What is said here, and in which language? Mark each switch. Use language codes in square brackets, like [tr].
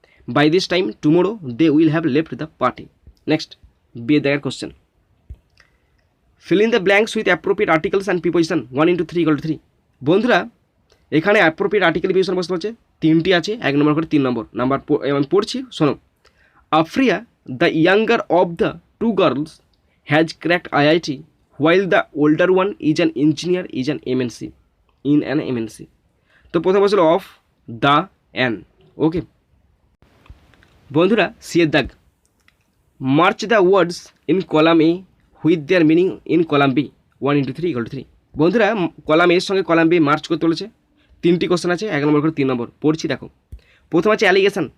[en] By this time tomorrow they will have left the party. Next, [bn] B এর দাগের [en] Question, fill in the blanks with appropriate articles and preposition 1 into 3 = 3। [bn] বন্ধুরা এখানে appropriate article preposition বসতে বলছে, 3টি আছে, 1 নম্বর করে 3 নম্বর। আমি পড়ছি, শোনো। [en] আফ্রিয়া the younger of the 2 girls has cracked IIT while the older one is an engineer in an MNC। [bn] তো প্রথম বলছিল [en] Of the an. Okay [bn] বন্ধুরা, সি এর দাগ, [en] Match the words in column A with their meaning in column B 1 into 3 = 3। [bn] বন্ধুরা column এর সঙ্গে column B March করতে চলেছে। 3টি কোশ্চেন আছে, 1 নম্বর করে 3 নম্বর। পড়ছি, দেখো। প্রথম আছে অ্যালিগেশন।